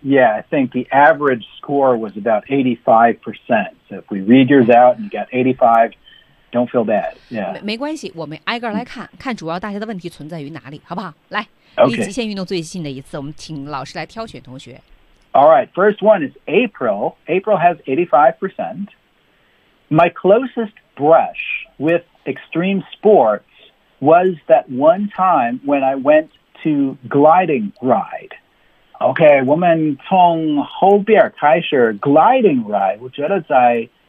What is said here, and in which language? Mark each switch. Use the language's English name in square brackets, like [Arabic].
[English] Yeah, I think the average score was about 85%. So if we read yours out and you got 85. Don't feel bad. Yeah. [Chinese] 没关系，我们挨个来看看主要大家的问题存在于哪里，好不好？来，离极限运动最近的一次，我们请老师来挑选同学。 [English] All right, first one is April. April has 85%. My closest brush with extreme sports was that one time when I went to gliding ride. [Chinese] Okay, 我们从后边开始 [English] gliding ride， [Chinese] 我觉得在